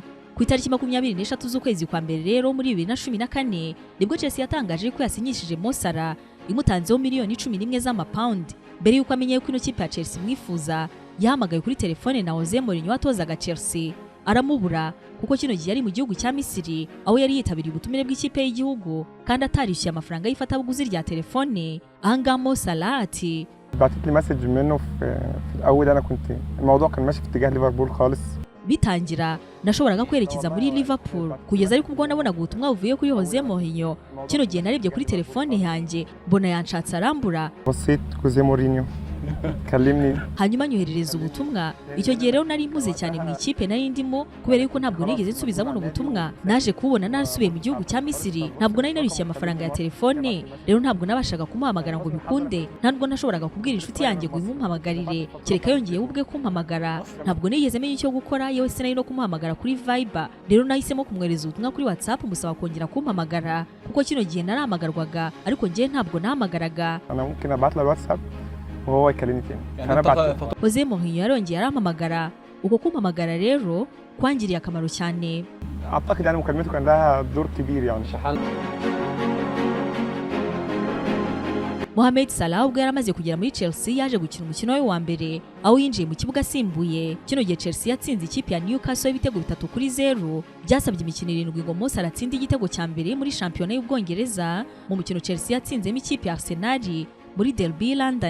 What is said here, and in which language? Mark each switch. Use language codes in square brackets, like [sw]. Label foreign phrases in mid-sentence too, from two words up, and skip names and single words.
[rw] Ku itariki 23 z'ukwezi kwa mbere rero muri 2014 nibwo Chelsea yatangaje ko yasinyishije Mo Salah imutanzeho miliyoni 11 z'amapaundi. Mbere yuko amenye ko ino kipe ya Chelsea mwifuza, yahamagaye kuri telefone na Jose Mourinho watozaga Chelsea aramubura kuko kino gihe yari mu gihugu cya Misiri aho yari yitabiriye ubutumire bw'ikipe y'igihugu kandi atarishyuye amafaranga y'ifatabuguzi rya telefone. Ahangaha Mo Salah ati [ar] بعتت لي مسج منه في الاول انا كنت الموضوع كان ماشي في اتجاه ليفربول خالص. [rw] Bitangira nashoboraga kwerekeza muri Liverpool kugeza ariko ubwo nabonaga ubutumwa buvuye kuri Jose Mourinho. Kino gihe narebye kuri telefone yanjye mbona yanshatse arambura. [ar] بصيت Jose Mourinho kallimni [rw] hanyuma nyoherereza ubutumwa. Icyo gihe rero nari mpuze cyane mu ikipe nari ndimo kubera yuko ntabwo nigeze nsubizamo ubutumwa. Naje kubona narasubiye mu gihugu cya Misiri, ntabwo nari narishyuye amafaranga ya telefone, rero ntabwo nabashaga kumuhamagara ngo bikunde. Ntabwo nashoboraga kubwira inshuti yanjye ngo imumpamagarire kereka yongeye ubwe kumpamagara. Ntabwo nigeze menya icyo gukora, yewe sinari no kumuhamagara kuri Viber. Rero nahisemo kumwereza ubutumwa kuri WhatsApp musaba kongera kumpamagara kuko kino gihe narahamagarwaga ariko njye ntabwo nahamagaraga. [ar] انا ممكن ابعت له الواتساب وهو يكلمني تاني. انا بعت [rw] Jose Mourinho yarongeye arampamagara. Uko kumpamagara rero kwangiriye akamaro cyane. [ar] اعتقد يعني مكالمته كان لها دور كبير يعني. [rw] Mohamed Salah ubwo yaramaze kugera muri Chelsea yaje gukina umukino we wa mbere aho yinjiye mu kibuga asimbuye. Kino gihe Chelsea yatsinze ikipe ya Newcastle ibitego 3-0. Byasabye imikino 7 ngo Mo Salah atsinde igitego cya mbere muri shampiyona y'Ubwongereza mu mukino Chelsea yatsinzemo ikipe ya Arsenal muri Derby London.